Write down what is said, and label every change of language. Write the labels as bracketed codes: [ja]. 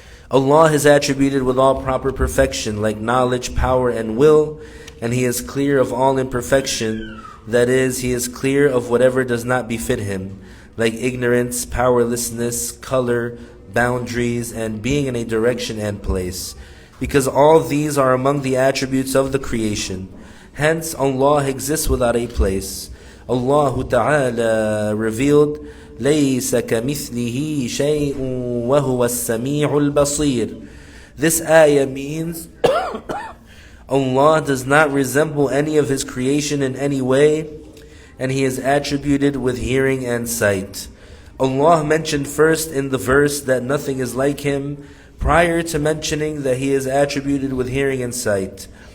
[en] Allah is attributed with all proper perfection, like knowledge, power, and will, and He is clear of all imperfection. That is, He is clear of whatever does not befit Him, like ignorance, powerlessness, color, boundaries, and being in a direction and place. Because all these are among the attributes of the creation. Hence, Allah exists without a place. Allah Ta'ala revealed, [ar] لَيْسَ كَمِثْلِهِ شَيْءٌ وَهُوَ السَّمِيعُ الْبَصِيرُ. [en] This ayah means Allah does not resemble any of His creation in any way, and He is attributed with hearing and sight. Allah mentioned first in the verse that nothing is like Him, prior to mentioning that He is attributed with hearing and sight.